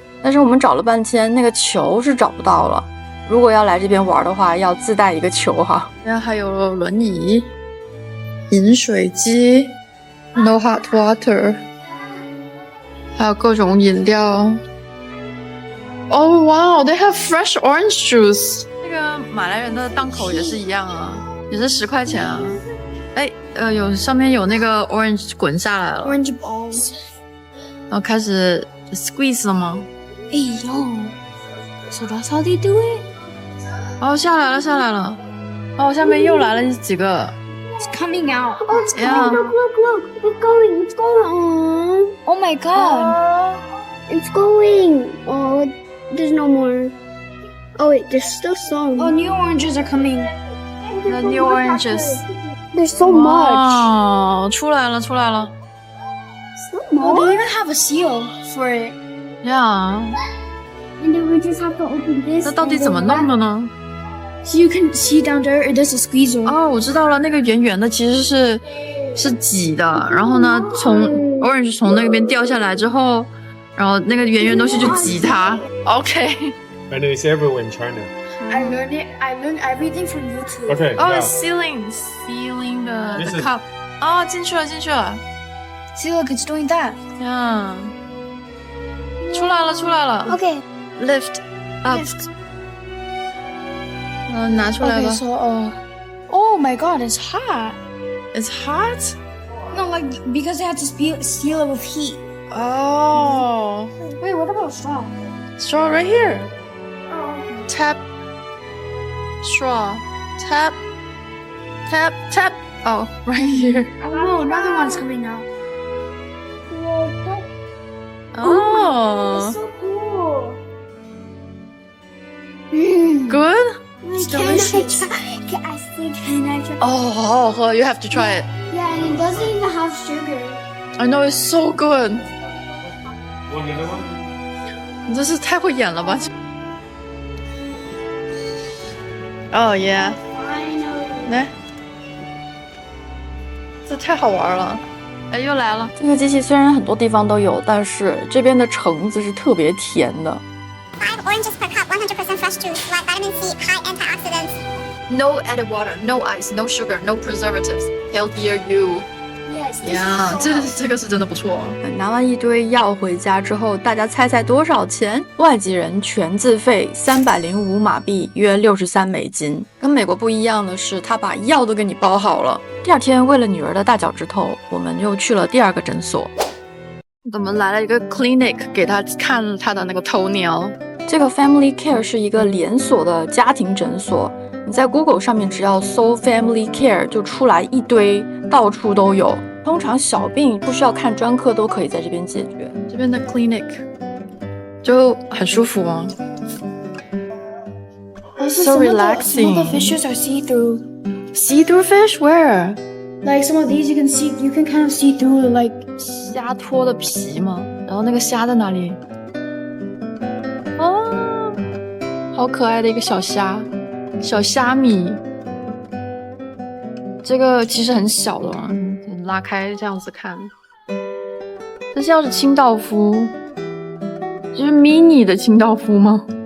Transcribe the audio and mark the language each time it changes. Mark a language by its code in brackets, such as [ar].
[zh] 但是我们找了半天，那个球是找不到了。如果要来这边玩的话，要自带一个球哈。然后还有轮椅、饮水机 ， [en] no hot water， [zh] 还有各种饮料。 [en] Oh wow, they have fresh orange juice。 [zh] 那个马来人的档口也是一样啊，也是10块钱啊。哎，有上面有那个 orange 滚下来了 [en] Orange balls. [zh] 然后开始 squeeze 了吗？ [en] Hey yo. So that's how they do it? [zh] 哦，下来了，下来了。哦，下面又来了几个。 [en] It's coming out. Oh, it's Yeah. coming. Look. It's going. It's going. Oh my god. It's going. Oh, there's no more. Oh wait, there's still some. Oh, new oranges are coming. The new oranges. There's so much. [zh] 哇，出来了，出来了。 [en] Oh, they even have a seal for it. Yeah， And then we just have to open this. [zh] 那到底怎么弄的呢？ [en] So you can see down there, it does a squeezer. [zh] 哦，我知道了，那个圆圆的其实是挤的，然后呢，从 orange 从那边掉下来之后，然后那个圆圆东西就挤它。 [en] OK。 I know it's everywhere in China. I learned it. I learned everything from YouTube. Okay. 哦 now, ，sealing the This is- [zh] cup。 哦，进去了，进去了。 [en] See, look, it's doing that. [zh] 呀，出来了，出来了。 [en] Okay. Lift up。 [zh] 拿出来 [en] Okay, 吧。 so oh my god, it's hot. It's hot. No, like because they had to seal it with heat. Oh, Wait, what about straw? straw right here. Oh. Tap. Straw. Tap. Tap. Tap. Oh, right here. Oh no, another one's coming out. Oh, so cool. good. It's delicious. Can I try? Oh, [zh] 好好喝. [en] You have to try it. Yeah, and it doesn't even have sugar. I know it's so good. want another one? [zh] 你这是太会演了吧？ [en] Oh yeah， Finally. [zh] 来，这太好玩了。哎，又来了。这个机器虽然很多地方都有，但是这边的橙子是特别甜的。 [en] 5 oranges per cup, 100% fresh juice, like vitamin C, high antioxidants. No added water, no ice, no sugar, no preservatives. Healthier you. Yes. this Yeah， is [zh] 这个是真的不错。拿完一堆药回家之后，大家猜猜多少钱？外籍人全自费305马币，约63美金。跟美国不一样的是，他把药都给你包好了。第二天，为了女儿的大脚趾头，我们又去了第2个诊所。我们来了一个 clinic 给他看他的那个头鸟。这个 Family Care 是一个连锁的家庭诊所。你在 Google 上面只要搜 Family Care 就出来一堆，到处都有。通常小病不需要看专科都可以在这边解决。这边的 clinic 就很舒服啊。 [en] Also, So some relaxing. of the fishes are see-through. See-through fish where? Like some of these, you can kind of see through. Like [zh] 虾脱的皮吗？然后那个虾在哪里？哦，好可爱的一个小虾，小虾米。这个其实很小的嘛，拉开这样子看。这像是清道夫，就是 mini 的清道夫吗？